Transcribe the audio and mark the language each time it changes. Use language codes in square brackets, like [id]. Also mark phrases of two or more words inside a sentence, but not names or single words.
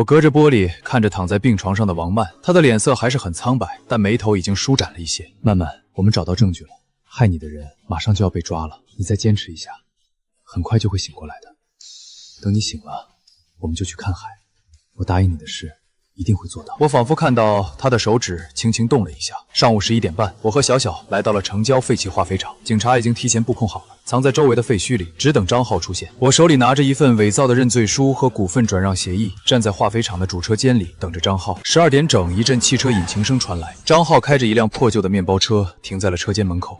[zh] 我隔着玻璃看着躺在病床上的王曼，她的臉色還是很蒼白，但眉頭已經舒展了一些。曼曼，我們找到證據了，害你的人馬上就要被抓了，你再堅持一下，很快就會醒過來的。等你醒了，我們就去看海。我答應你的事， 一定會做到。我仿佛看到他的手指輕輕動了一下。上午11點半，我和小小來到了城郊廢棄化肥廠，警察已經提前布控好了，藏在周圍的廢墟裡，只等張浩出現。我手裡拿着一份偽造的認罪書和股份轉讓協議，站在化肥廠的主車間裡等着張浩。12點整，一陣汽車引擎聲傳來，張浩開着一輛破舊的面包車停在了車間門口。